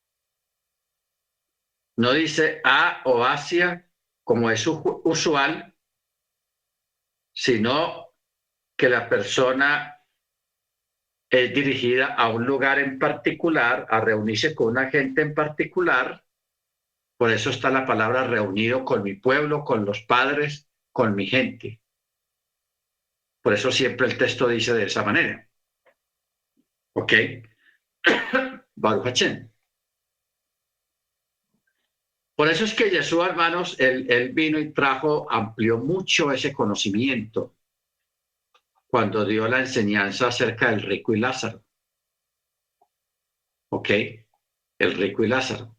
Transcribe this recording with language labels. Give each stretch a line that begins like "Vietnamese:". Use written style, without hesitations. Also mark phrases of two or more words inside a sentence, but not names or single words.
Spanish: No dice a o hacia, como es usual, sino que la persona es dirigida a un lugar en particular, a reunirse con una gente en particular. Por eso está la palabra reunido con mi pueblo, con los padres, con mi gente. Por eso siempre el texto dice de esa manera. ¿Ok?
Hebrew: ברוך השם.
Spanish: Por eso es que Jesús, hermanos, él vino y amplió mucho ese conocimiento cuando dio la enseñanza acerca del rico y Lázaro. ¿Ok? El rico y Lázaro.